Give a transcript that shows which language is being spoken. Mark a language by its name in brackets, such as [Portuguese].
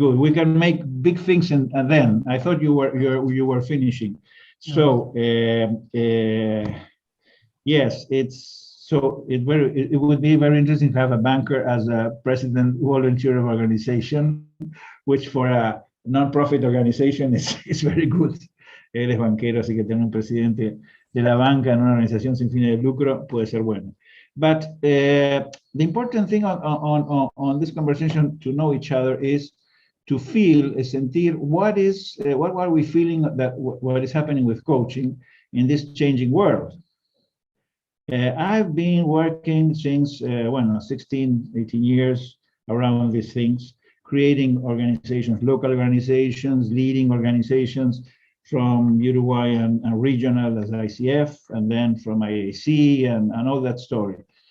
[English] We can make big things, and then I thought you were finishing. So yes, it would be very interesting to have a banker as a president volunteer of organization, which for a non-profit organization is very good. [Spanish] Él es banquero, así que tener un presidente de la banca en una organización sin fines de lucro puede ser bueno. [English] But the important thing on this conversation to know each other is to feel, sentir what are we feeling that what is happening with coaching in this changing world. I've been working since 16, 18 years around these things, creating organizations, local organizations, leading organizations from Uruguay and regional as ICF, and then from IAC and all that story.